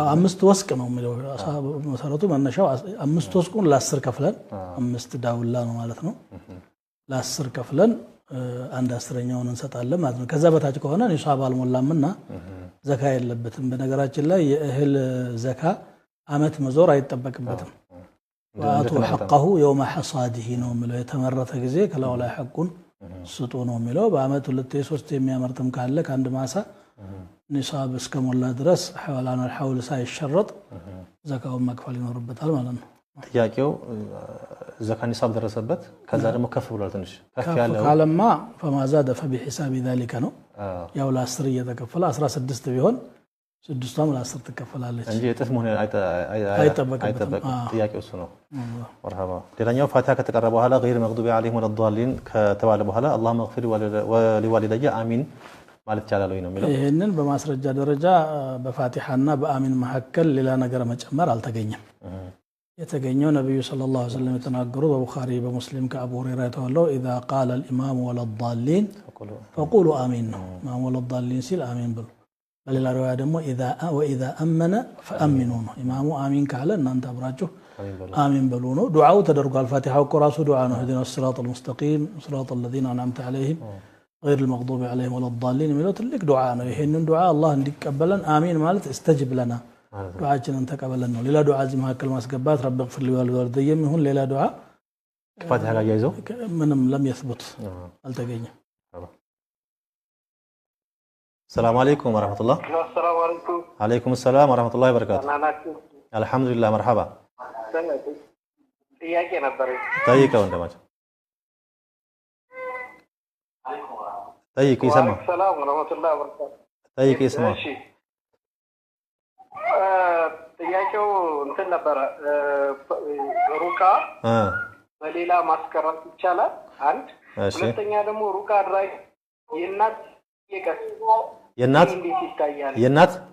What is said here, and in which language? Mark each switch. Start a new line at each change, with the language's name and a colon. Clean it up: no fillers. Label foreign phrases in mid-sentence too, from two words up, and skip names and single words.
Amharic: 5 ወስቅ ነው የሚለው መሰረቱ መነሻው 5 ወስቁን ለ10 ከፍለን 5 ዳውላ ነው ማለት ነው ለ10 ከፍለን አንድ አስረኛውን እንሰጣለን ማለት ነው ከዛ በታች ከሆነ ኒሳብ አልሞላምና ዘካ የለበትም በነገራችን ላይ የእህል ዘካ አመት መዞር አይተበቅበትም
Arabic: وآتوا حقه يوم حصاده
Amharic: ነው የሚለው የተመረተ ጊዜ ከላው ላይ ሐቁን ስጡ ነው የሚለው በአመት 2-3 የሚያመርትም ካለ ከአንድ ማሳ ኒሳብ እስከሞላ ድረስ ሐዋላን الحول ሳይሸረጥ ዘካውን መክፈል ይኖርበታል ማለት ነው ጥያቄው ዘካ ኒሳብ ደረሰበት ከዛ ደግሞ ከፍ ብሏል ትንሽ ከፍ ያለው ካለማ
Arabic: فما زاد فبحساب ذلك
Amharic: ነው ያው ለ10 እየተከፈለ 16 ቢሆን 6ቷም ለ10 ትከፈላለች እንጂ እጥፍ መሆን አይጠበቅም ጥያቄው እሱ ነው መርሐባ ሌላኛው ፋቲሃ ከተቀራ በኋላ
Arabic: غير مغضوب عليهم ولا الضالين
Amharic: ከተባለ በኋላ
Arabic: اللهم اغفر ولوالدي آمين
Amharic: ማለት ይቻላል ወይ ነው የሚለው ይሄንን በማስረጃ ደረጃ በፋቲሃና በአሚን መሐከል ሌላ ነገር መጨመር አልተገኘም የተገኘው ነብዩ
Arabic: صلى الله عليه وسلم
Amharic: የተናገሩ በቡኻሪ በሙስሊም ከአቡ ሁረይራ ተወለው
Arabic: اذا قال الامام ولا الضالين فقولوا امين امام ولا الضالين
Amharic: ሲል አሚን ብሉ በሌላ ሪዋያ ደግሞ
Arabic: واذا امن فامنوا امام امين
Amharic: ካለ እናንተ አብራችሁ አሚን በሉ ነው ዱዓው ተደርጓል ፋቲሃው ቁራሱ ዱዓ ነው
Arabic: هدنا الصراط المستقيم صراط الذين انعمت عليهم غير المغضوب عليهم ولا الضالين
Amharic: የሚለው ትልቅ ዱዓ ነው ይሄንን ዱዓ አላህ እንዲቀበለን አሚን ማለት
Arabic: استجب لنا
Amharic: ዱዓችንን ተቀበለን ነው ሌላ ዱዓ እዚህ መካከል ማስገባት
Arabic: رب اغفر لي ولوالدي
Amharic: ይሁን ሌላ ዱዓ ፋቲሃ ጋር ያይዘው ምንም
Arabic: لم يثبت
Amharic: አልተገኘም
Arabic: السلام عليكم ورحمه الله السلام عليكم عليكم السلام ورحمه الله وبركاته الحمد لله مرحبا
Amharic: ጥያቄ ነበር ጠይቀው እንደማቸው
Arabic: طيب يسمع السلام ورحمه الله وبركاته طيب يسمع
Amharic: ጥያቄው እንትን ነበር ሩቃ በሌላ ማስቀረት ይቻላል አንድ ሁለተኛ ደግሞ ሩቃ አድራጊ የእናት የእናት እንዴት ይታያል የእናት